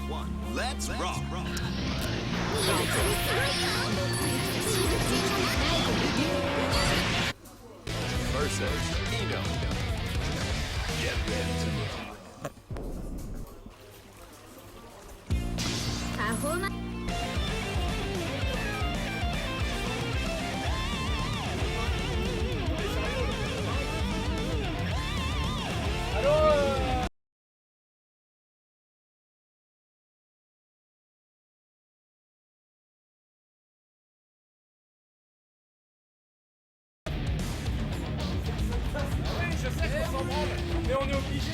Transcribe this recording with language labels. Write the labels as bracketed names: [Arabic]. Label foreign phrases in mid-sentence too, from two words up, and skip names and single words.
[English] Let's rock. Versus Eno. Get ready to rock. [Japanese] パフォーマンス [French] Allô, oui, je sais qu'on s'en branle, mais on est obligé.